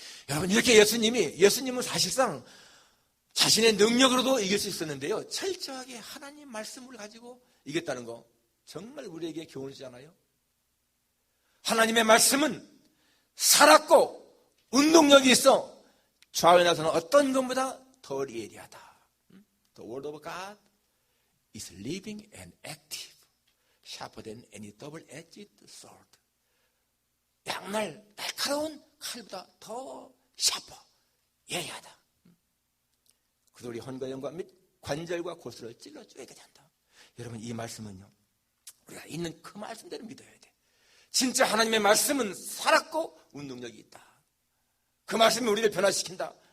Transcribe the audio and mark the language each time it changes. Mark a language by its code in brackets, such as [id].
[ko] 여러분, 이렇게 예수님은 사실상 자신의 능력으로도 이길 수 있었는데요, 철저하게 하나님 말씀을 가지고 이겼다는 거 정말 우리에게 교훈이잖아요. 하나님의 말씀은 살았고 운동력이 있어 좌우에 나서는 어떤 것보다 더 예리하다. [en] The word of God is living and active, sharper than any double-edged sword. [ko] 양날 날카로운 칼보다 더 샤퍼, 예리하다. 그래서 우리 헌과 영과 및 관절과 골수를 찔러 쪼개게 된다. 여러분, 이 말씀은요, 우리가 있는 그 말씀대로 믿어야 돼. 진짜 하나님의 말씀은 살았고 운동력이 있다. 그 말씀이 우리를 변화시킨다.